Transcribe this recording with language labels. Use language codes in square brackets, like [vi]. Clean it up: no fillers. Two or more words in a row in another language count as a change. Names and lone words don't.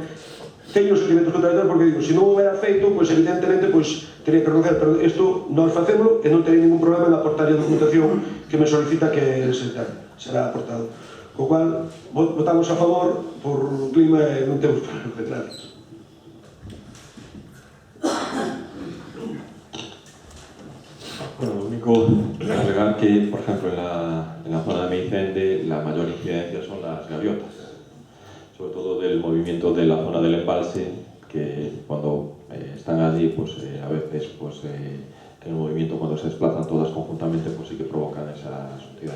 [gl] Teño os sentimentos contrarios porque digo, se non houbera feito, pois evidentemente teria que renunciar, pero isto nós facémoslo e non terei ningún problema en aportar a documentación que me solicita que será aportado. Co cual, votamos a favor por clima e non temos problemas. [es] Gracias. Bueno, lo único es agregar que, por ejemplo, en la zona de Meicende la mayor incidencia son las gaviotas, sobre todo del movimiento de la zona del embalse, que cuando están allí, pues a veces pues, que el movimiento cuando se desplazan todas conjuntamente, pues sí que provocan esa suciedad.